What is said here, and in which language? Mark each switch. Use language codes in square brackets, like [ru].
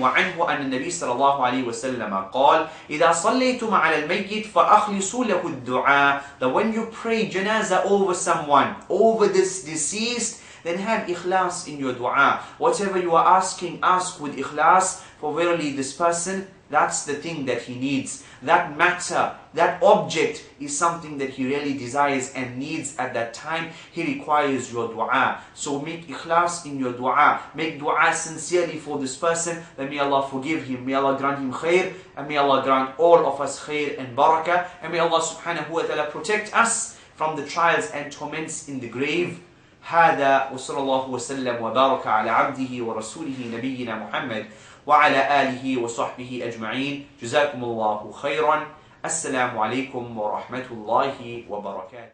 [ar] وعنه أن النبي صلى الله عليه وسلم قال إذا صليتم على الميت فأخلصوا له الدعاء. [en] That when you pray janazah over someone, over this deceased, then have ikhlas in your dua. Whatever you are asking, ask with ikhlas, for verily this person, that's the thing that he needs. That matter, that object is something that he really desires and needs at that time. He requires your dua. So make ikhlas in your dua. Make dua sincerely for this person, that may Allah forgive him, may Allah grant him khair, and may Allah grant all of us khair and barakah, and may Allah subhanahu wa ta'ala protect us from the trials and torments in the grave. [ar] هذا وصلى الله وسلم وبارك على عبده ورسوله نبينا محمد وعلى آله وصحبه أجمعين. جزاكم الله خيرا. السلام عليكم ورحمة الله وبركاته.